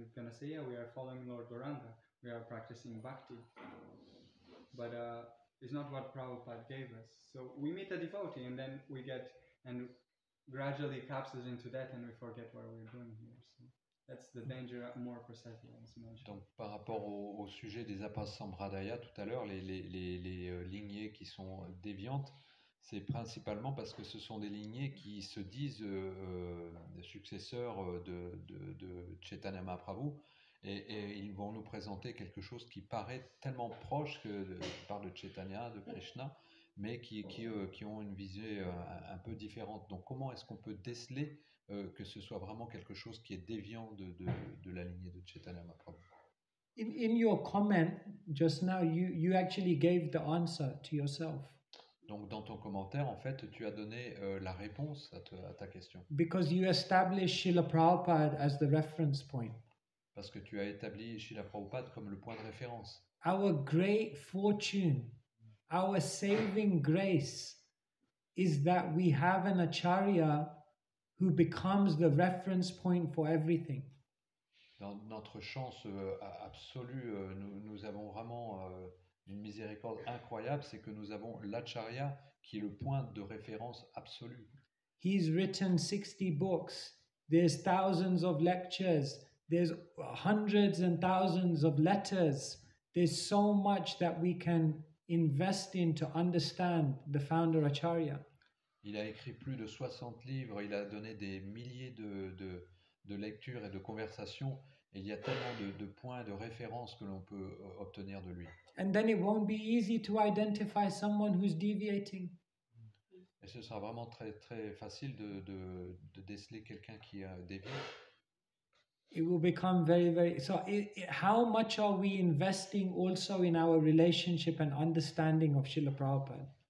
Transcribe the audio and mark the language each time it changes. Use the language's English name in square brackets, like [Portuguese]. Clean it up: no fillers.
[English] And we're gonna say, yeah, we are following Lord Gauranga, we are practicing bhakti. But it's not what Prabhupada gave us. So we meet a devotee and then we get, and gradually captures into that and we forget what we're doing here. So that's the danger, more precisely as mentioned. [French] Donc par rapport au sujet des Apasambhradaya tout à l'heure, les lignées qui sont déviantes, c'est principalement parce que ce sont des lignées qui se disent successeurs de Chaitanya Mahaprabhu et ils vont nous présenter quelque chose qui paraît tellement proche que par de Chaitanya, de Krishna, mais qui ont une visée un peu différente. Donc comment est-ce qu'on peut déceler que ce soit vraiment quelque chose qui est déviant de la lignée de Chaitanya Mahaprabhu? [English] In your comment just now, you actually gave the answer to yourself. [French] Donc dans ton commentaire, en fait, tu as donné la réponse à ta question. [English] Because you established Srila Prabhupada as the reference point. [French] Parce que tu as établi Srila Prabhupada comme le point de référence. [English] Our great fortune, our saving grace is that we have an acharya who becomes the reference point for everything. [French] Dans notre chance absolue, nous avons vraiment une miséricorde incroyable, c'est que nous avons l'acharya qui est le point de référence absolu. [English] He's written 60 books. There's thousands of lectures. There's hundreds and thousands of letters. There's so much that we can invest in to understand the founder Acharya. [French] Il a écrit plus de 60 livres, il a donné des milliers de lectures et de conversations, et il y a tellement de points de référence que l'on peut obtenir de lui. [English] And then it won't be easy to identify someone who's deviating. [French] Et ce sera vraiment très, très facile de déceler quelqu'un qui a dévié. [English] It will become very, very... So how much are we investing also in our relationship and understanding of Srila Prabhupada?